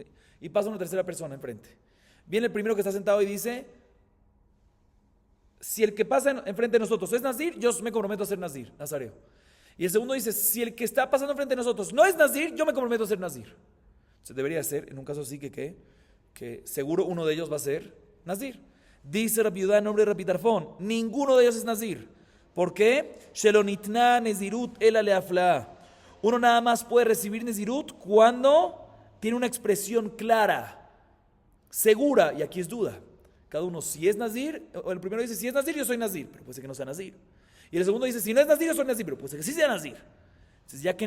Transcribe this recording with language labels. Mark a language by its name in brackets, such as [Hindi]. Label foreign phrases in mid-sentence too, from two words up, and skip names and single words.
[Spanish] Y pasa una tercera persona enfrente. Viene el primero que está sentado y dice, si el que pasa enfrente de nosotros es Nazir, yo me comprometo a ser Nazir, Nazareo. Y el segundo dice, si el que está pasando enfrente de nosotros no es Nazir, yo me comprometo a ser Nazir. Entonces debería ser, en un caso así, que seguro uno de ellos va a ser Nazir. Dice Rabbi Yehuda en nombre de Rabbi Tarfón, ninguno de ellos es Nazir. ¿Por qué? [Hebrew] שלא ניתנה נזירות אלא להפלאה. [Spanish] Uno nada más puede recibir nezirut cuando tiene una expresión clara, segura, y aquí es duda. Cada uno, si es Nazir, o el primero dice, si es Nazir, yo soy Nazir, pero puede ser que no sea Nazir. Y el segundo dice, si no es Nazir, yo soy Nazir, pero puede ser que sí sea Nazir.